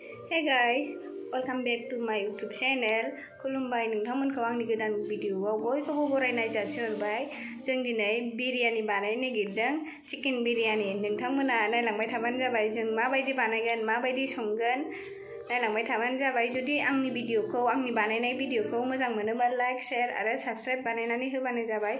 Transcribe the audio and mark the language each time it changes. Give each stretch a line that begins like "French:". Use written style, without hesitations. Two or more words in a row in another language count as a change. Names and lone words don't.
English: Hey guys, welcome back to my YouTube channel.
Bodo: खुलुमबाय नोंथांमोनखौ आंनि गोदान भिडिअआव बयखौबो बरायनाय जासिहरबाय। जों दिनै बिरियानि बानायनो नागिरदों, चिकेन बिरियानि। नोंथांमोना नायलांबाय थाबानो जाबाय जों माबायदि बानायगोन, माबायदि संगोन। नायलांबाय थाबानो जाबाय। जुदि आंनि भिडिअखौ, आंनि बानायनाय भिडिअखौ मोजां मोनोबा लाइक, शेयार आरो साबस्क्राइब बानायनानै होबानो जाबाय।